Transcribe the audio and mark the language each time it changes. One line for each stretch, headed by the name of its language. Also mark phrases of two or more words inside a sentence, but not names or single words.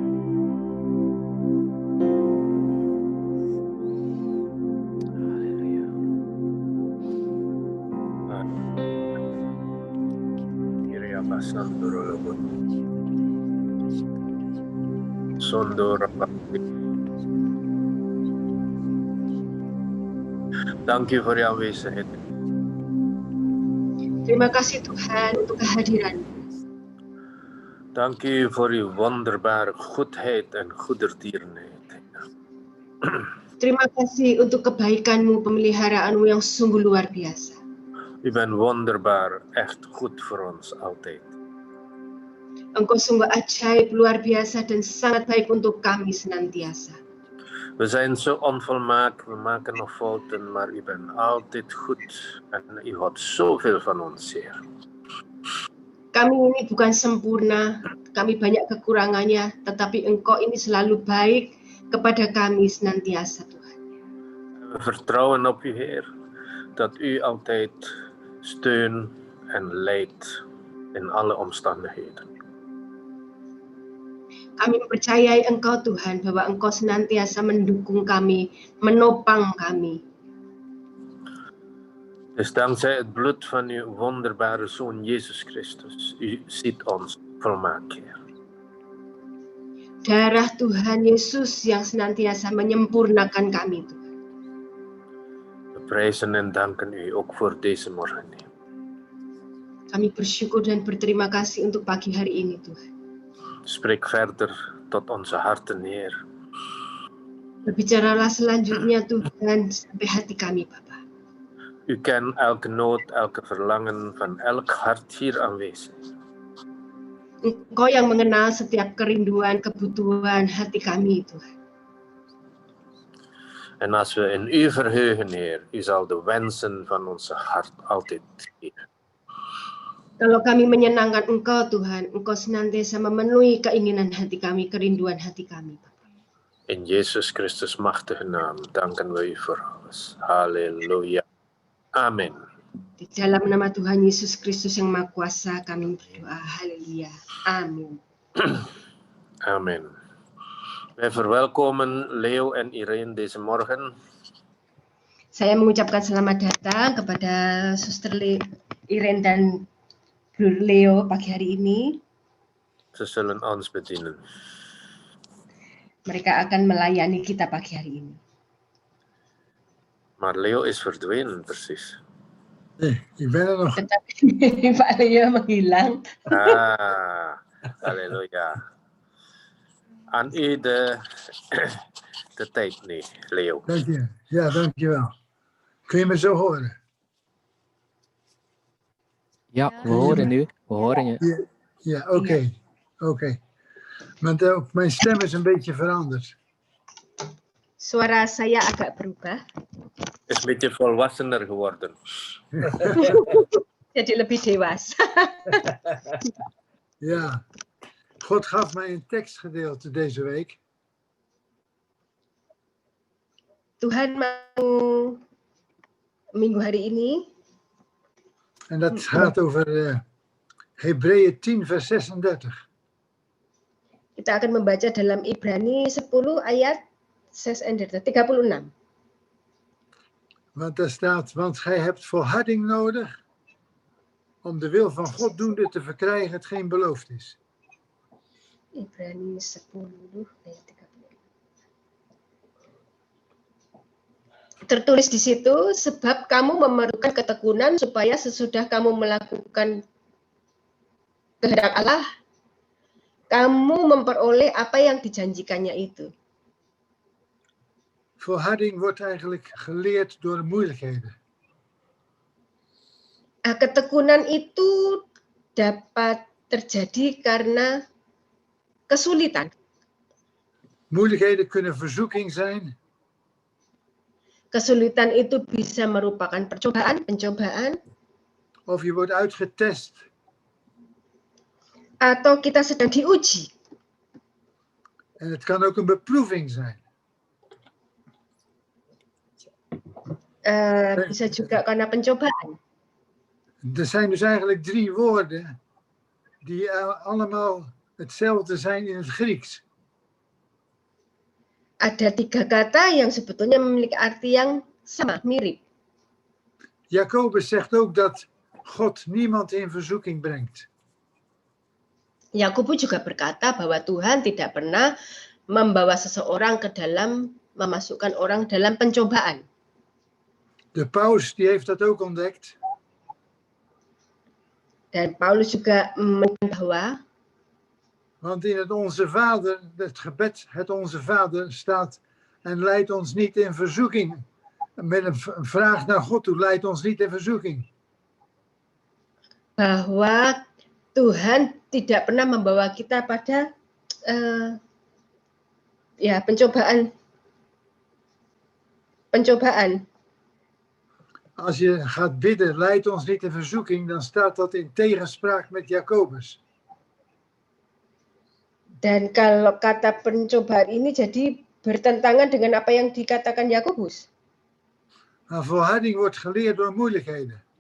Indonesian: Haleluya. Kiri apa sandoro lobot. Sondoro apa.
Dutch: Dank u voor jouw aanwezigheid.
Indonesian: Terima kasih Tuhan untuk kehadiran.
Dutch: Dank u voor uw wonderbare goedheid en goedertierenheid.
Indonesian: Terima kasih untuk kebaikan-Mu, pemeliharaanmu yang sungguh luar biasa.
Dutch: U bent wonderbaar, echt goed voor ons altijd.
Indonesian: Engkau sungguh ajaib, luar biasa, dan sangat baik untuk kami senantiasa.
Dutch: We zijn zo onvolmaakt, we maken nog fouten, maar u bent altijd goed en u houdt zoveel van ons, Heer.
Indonesian: Kami ini bukan sempurna, kami banyak kekurangannya, tetapi Engkau ini selalu baik kepada kami senantiasa, Tuhan.
Dutch: We vertrouwen op u, Heer, dat u altijd steun en leidt in alle omstandigheden.
Indonesian: Kami mempercayai Engkau Tuhan, bahwa Engkau senantiasa mendukung kami, menopang kami.
Dutch: Dus dankzij het bloed van uw wonderbare Zoon Jezus Christus, u ziet ons volmaakt, Heer.
Indonesian: Darah Tuhan Yesus yang senantiasa menyempurnakan kami, Tuhan.
Dutch: We prijzen en danken u ook voor deze morgen, Heer.
Indonesian: Kami bersyukur dan berterima kasih untuk pagi hari ini, Tuhan.
Dutch: Spreek verder tot onze harten, Heer.
Indonesian: Berbicaralah selanjutnya, Tuhan, sampai hati kami, Bapa.
Dutch: U kent elke nood, elke verlangen van elk hart hier aanwezig.
Indonesian: Engkau yang mengenal setiap kerinduan, kebutuhan hati kami, Tuhan.
Dutch: En als we in u verheugen, Heer, u zal de wensen van onze hart altijd geven.
Indonesian: Kalau kami menyenangkan Engkau Tuhan, Engkau senantiasa memenuhi keinginan hati kami, kerinduan hati kami.
Dutch: In Jezus Christus machtige naam danken we u voor alles. Halleluja. Amen.
Indonesian: Di dalam nama Tuhan Yesus Kristus yang Maha Kuasa kami berdoa. Haleluya. Amin.
Dutch: Amen. Wij verwelkomen Leo en Irene deze morgen.
Indonesian: Saya mengucapkan selamat datang kepada Suster Irene dan Bro Leo pagi hari ini.
Dutch: Ze zullen ons bedienen.
Indonesian: Mereka akan melayani kita pagi hari ini.
Dutch: Maar Leo is verdwenen, precies. Nee, ik ben er nog.
Indonesian: Tetapi Pak Leo menghilang.
Dutch: Ah, halleluja. Aan u de tijd nu, Leo. Dank je. Ja, dankjewel. Kun je me zo horen? Ja, we horen u. We horen je. Ja, oké. Oké. Want ook mijn stem is een beetje veranderd.
Indonesian: Suara saya agak berubah.
Dutch: Is een beetje volwassener geworden.
Indonesian: Jadi lebih dewasa.
Dutch: Ja. God gaf mij een tekstgedeelte deze week.
Indonesian: Tuhan mau minggu hari ini.
Dutch: En dat gaat over Hebreeën 10 vers 36.
Indonesian: Kita akan membaca dalam Ibrani 10 ayat 36.
Dutch: Want daar staat, want gij hebt volharding nodig om de wil van God doende te verkrijgen hetgeen beloofd is.
Indonesian: Ibrani 10 ayat 36. Tertulis di situ, sebab kamu memerlukan ketekunan supaya sesudah kamu melakukan kehendak Allah, kamu memperoleh apa yang dijanjikannya itu.
Dutch: Volharding wordt eigenlijk geleerd door moeilijkheden.
Indonesian: Ketekunan itu dapat terjadi karena kesulitan.
Dutch: Moeilijkheden kunnen verzoeking zijn.
Indonesian: Kesulitan itu bisa merupakan pencobaan,
Dutch: Of je wordt uitgetest.
Indonesian: atau kita sedang diuji.
Dutch: En het kan ook een beproeving zijn.
Indonesian: Bisa juga karena pencobaan.
Dutch: Er zijn dus eigenlijk 3 woorden die allemaal hetzelfde zijn in het Grieks.
Indonesian: Ada 3 kata yang sebetulnya memiliki arti yang sama, mirip.
Dutch: Jacobus zegt ook dat God niemand in verzoeking brengt.
Indonesian: Yakobus juga berkata bahwa Tuhan tidak pernah membawa seseorang ke dalam, memasukkan orang dalam pencobaan.
Dutch: De paus die heeft dat ook ontdekt.
Indonesian: Dan Paulus juga menyatakan bahwa
Dutch: Want in het Onze Vader, het gebed, het Onze Vader staat en leidt ons niet in verzoeking. Met een vraag naar God toe, leidt ons niet in verzoeking.
Indonesian: bahwa Tuhan tidak pernah membawa kita pada pencobaan.
Dutch: Als je gaat bidden, leidt ons niet in verzoeking, dan staat dat in tegenspraak met Jacobus.
Indonesian: Dan kalau kata pencobaan ini jadi bertentangan dengan apa yang dikatakan Yakobus.
Dutch: Maar volharding wordt geleerd door moeilijkheden.